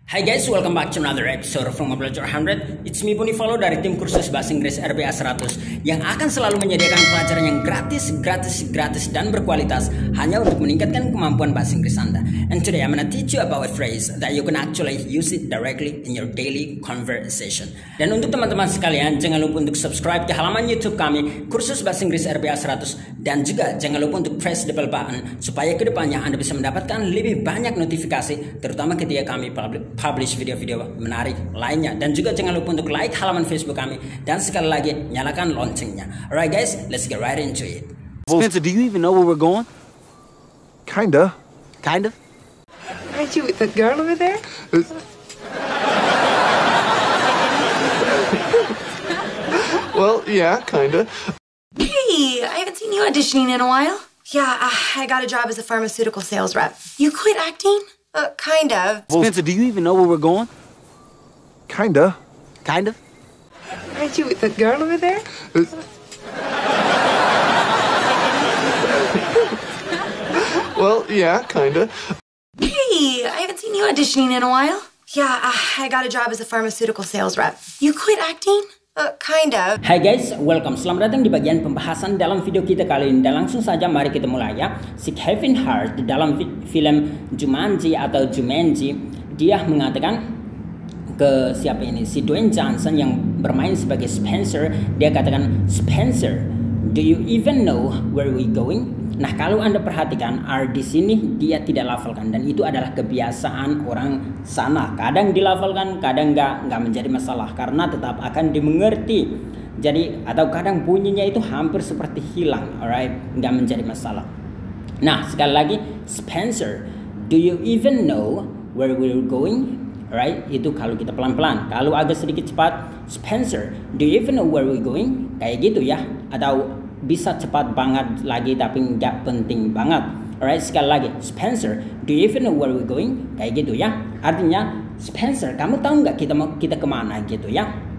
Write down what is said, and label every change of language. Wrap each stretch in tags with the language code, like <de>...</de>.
<en>Hai guys, welcome back to another episode from Belajar 100. It's me</en> <id>Boni Follow dari tim kursus bahasa Inggris RBA 100 yang akan selalu menyediakan pelajaran yang gratis dan berkualitas hanya untuk meningkatkan kemampuan bahasa Inggris Anda.</id> <en>And today I'm gonna teach you about a phrase that you can actually use it directly in your daily conversation.</en> <id>Dan untuk teman-teman sekalian, jangan lupa untuk subscribe ke halaman YouTube kami kursus bahasa Inggris RBA 100 dan juga jangan lupa untuk</id> <en>press the bell button</en> <id>supaya kedepannya Anda bisa mendapatkan lebih banyak notifikasi terutama ketika kami publish video-video menarik lainnya. Dan juga jangan lupa untuk like halaman Facebook kami dan sekali lagi nyalakan loncengnya.</id> <en>Alright guys, let's get right into it. Spencer, do you even know where we're going? Kinda. Kind of? Aren't you with the girl over there? Well, yeah, kinda. Hey, I haven't seen you auditioning in a while. Yeah, I got a job as a pharmaceutical sales rep. You quit acting? Kind of. Spencer, do you even know where we're going? Kinda. Kind of? Aren't you with the girl over there? Well, yeah, kinda. Hey, I haven't seen you auditioning in a while. Yeah, I got a job as a pharmaceutical sales rep. You quit acting? Kind of. Hai guys, welcome.</en> <id>Selamat datang di bagian pembahasan dalam video kita kali ini. Dan langsung saja mari kita mulai ya. Si Kevin Hart dalam film Jumanji atau Jumanji, dia mengatakan ke siapa ini? Si Dwayne Johnson yang bermain sebagai Spencer. Dia katakan,</id> <en>Spencer, do you even know where we going?</en> <id>Nah, kalau Anda perhatikan, R di sini dia tidak lafalkan dan itu adalah kebiasaan orang sana. Kadang dilafalkan, kadang nggak menjadi masalah karena tetap akan dimengerti. Jadi atau kadang bunyinya itu hampir seperti hilang, alright, nggak menjadi masalah. Nah, sekali lagi,</id> <en>Spencer, do you even know where we're going?</en> <id>Alright, itu kalau kita pelan-pelan. Kalau agak sedikit cepat,</id> <en>Spencer, do you even know where we're going?</en> <id>Kayak gitu ya. Atau bisa cepat banget lagi tapi nggak penting banget.</id> <en>Alright,</en> <id>sekali lagi,</id> <en>Spencer, do you even know where we're going?</en> <id>Kayak gitu ya. Artinya, Spencer, kamu tahu nggak kita kemana gitu ya?</id>